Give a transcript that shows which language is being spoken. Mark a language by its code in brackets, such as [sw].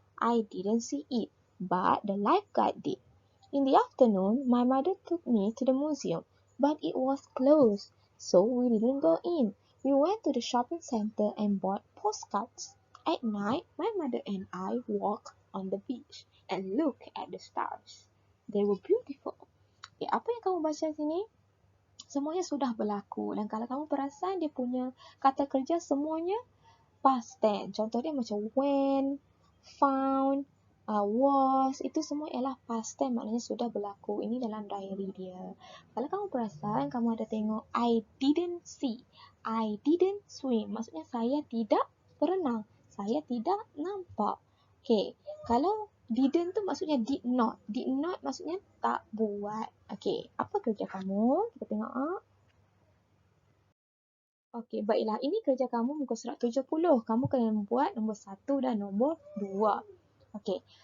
[en] I didn't see it, but the lifeguard did. In the afternoon, my mother took me to the museum, but it was closed, so we didn't go in. We went to the shopping center and bought postcards. At night, my mother and I walked on the beach and looked at the stars. They were beautiful. [ms] Apa yang kamu baca sini? Semuanya sudah berlaku. Dan kalau kamu perasan, dia punya kata kerja semuanya past tense. Contoh dia macam when, found, was. Itu semua ialah past tense. Maknanya sudah berlaku. Ini dalam diary dia. Kalau kamu perasan, kamu ada tengok [en] I didn't see. I didn't swim. [ms] Maksudnya saya tidak berenang. Saya tidak nampak. Okay. Kalau didn't tu maksudnya did not. Did not maksudnya tak buat. Okay. Apa kerja kamu? Kita tengok. Okey, baiklah. Ini kerja kamu muka surat 70. Kamu kena buat nombor 1 dan nombor 2. Okey.